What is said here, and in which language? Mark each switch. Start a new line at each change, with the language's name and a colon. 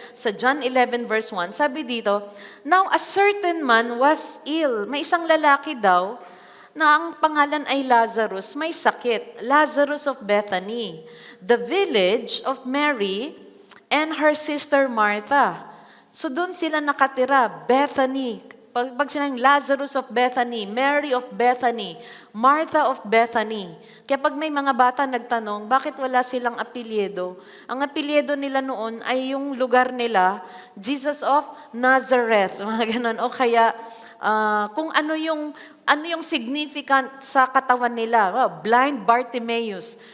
English: Sa John 11 verse 1,
Filipino: sabi dito,
English: "Now a certain man was ill."
Filipino: May isang lalaki daw na ang pangalan ay Lazarus, may sakit.
English: Lazarus of Bethany, the village of Mary and her sister Martha.
Filipino: So doon sila nakatira, Bethany. Pag sinabing Lazarus of Bethany, Mary of Bethany, Martha of Bethany. Kaya pag may mga bata nagtanong, bakit wala silang apelyido? Ang apelyido nila noon ay yung lugar nila, Jesus of Nazareth. Mga ganun. O kaya, kung ano yung significant sa katawan nila.
English: Blind Bartimaeus.